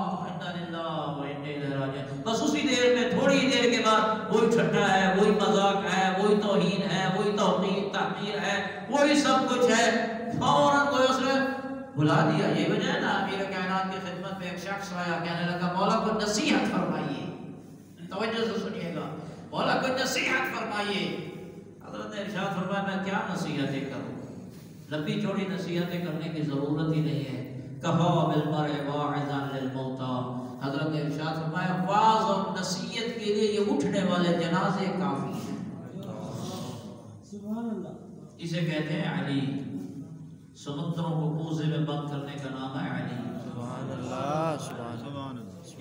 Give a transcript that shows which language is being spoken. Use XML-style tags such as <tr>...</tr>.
<ur>انا للہ و انا الیہ راجعون، بس اسی دیر میں تھوڑی دیر کے بعد وہی ٹھٹا ہے، وہی مذاق ہے، وہی توہین ہے، وہی توقیر تحقیر ہے، وہی سب کچھ ہے، فوراً کوئی اس نے بلا دیا۔ یہ وجہ ہے نا امیر کائنات کی خدمت میں ایک شخص آیا، کہنے لگا مولا کو نصیحت فرمائیے، توجہ سے سنیے گا، مولا کو نصیحت فرمائیے۔ حضرت نے ارشاد فرمایا میں کیا نصیحتیں کروں، لمبی چوڑی نصیحتیں کرنے کی ضرورت ہی نہیں ہے.</ur> <ar>کفا بالمرء واعظا للموتى.</ar> <ur>حضرت نے ارشاد فرمایا واعظ اور نصیحت کے لیے یہ اٹھنے والے جنازے کافی ہیں. سبحان اللہ. اسے کہتے ہیں علی. سمندروں کو کوزے میں بند کرنے کا نام ہے علی. سبحان اللہ سبحان اللہ.</ur>